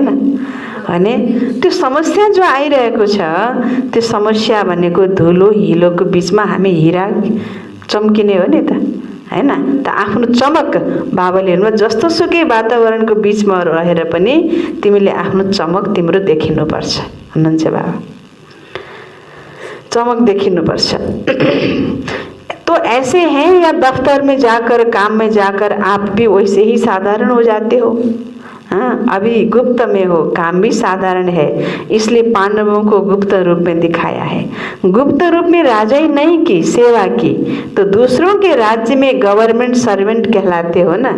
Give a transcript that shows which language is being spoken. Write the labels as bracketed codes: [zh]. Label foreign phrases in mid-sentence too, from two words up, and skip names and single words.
[ne] भने त्यो समस्या जो आइरहेको छ, त्यो समस्या भनेको धुलो हिलोको बिचमा हामी हीरा चम्किने हो नि त, हैन। त आफ्नो चमक बाबाले हेर्नु, जस्तो सुकै वातावरणको बिचमा रहेर पनि तिमीले आफ्नो चमक तिम्रो देखिनुपर्छ भन्नुहुन्छ बाबा। चमक देखिनुपर्छ। [hi] तो ऐसे हैं या दफ्तर में जाकर, काम में जाकर आप भी वैसे ही साधारण हो जाते हो। हाँ, अभी गुप्त में हो, काम भी साधारण है, इसलिए पांडवों को गुप्त रूप में दिखाया है। गुप्त रूप में राजाई नहीं की, सेवा की, तो दूसरों के राज्य में गवर्नमेंट सर्वेंट कहलाते हो ना।